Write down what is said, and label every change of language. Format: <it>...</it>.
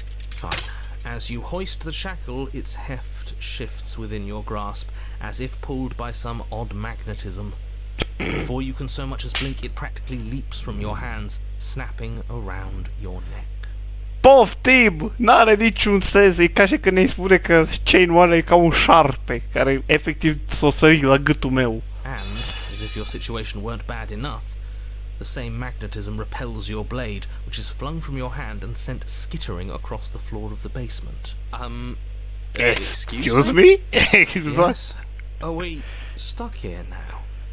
<en>Fine. As you hoist the shackle, its heft shifts within your grasp, as if pulled by some odd magnetism. Before you can so much as blink, it practically leaps from your hands, snapping around your neck.</en> <ro>Poftim! N-are niciun sens. E ca și când ne spune că chain-ul ăla e ca un șarpe care efectiv s-o sări la gâtul meu.</ro> <en>And, as if your situation weren't bad enough, the same magnetism repels your blade, which is flung from your hand and sent skittering across the floor of the basement. Excuse me? Exact. Yes? Are we stuck here now?</en>